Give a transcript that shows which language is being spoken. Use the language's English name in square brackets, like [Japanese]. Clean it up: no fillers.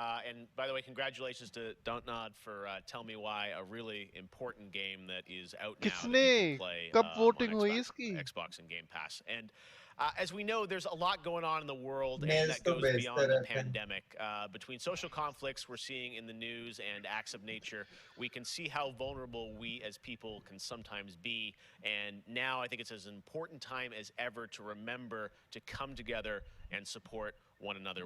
[English] And by the way, congratulations to Don't Nod for Tell Me Why, a really important game that is out now. [Hindi] किसने कब voting हुई इसकी? [English] Xbox and Game Pass. And as we know, there's a lot going on in the world, and that goes beyond the pandemic. Between social conflicts we're seeing in the news and acts of nature, we can see how vulnerable we as people can sometimes be. And now I think it's as important time as ever to remember to come together and support one another.